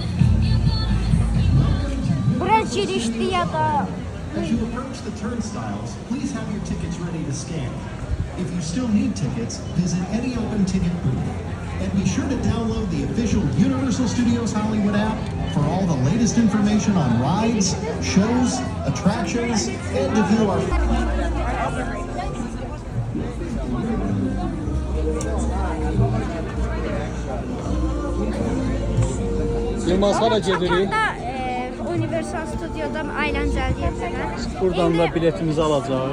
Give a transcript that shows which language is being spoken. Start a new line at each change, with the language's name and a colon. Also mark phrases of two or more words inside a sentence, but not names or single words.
Azerbaijani: Bura girişli ya da
English: As you approach the turnstiles, please have your tickets ready to scan. If you still need tickets, visit any open ticket booth. And be sure to download the official Universal Studios Hollywood app for all the latest information on rides, shows, attractions, and to view our...
Azerbaijani: Yılmaz hara gedirik? Universal Studio'da əyləncəli yerlərə. Buradan da biletimizi alacağıq.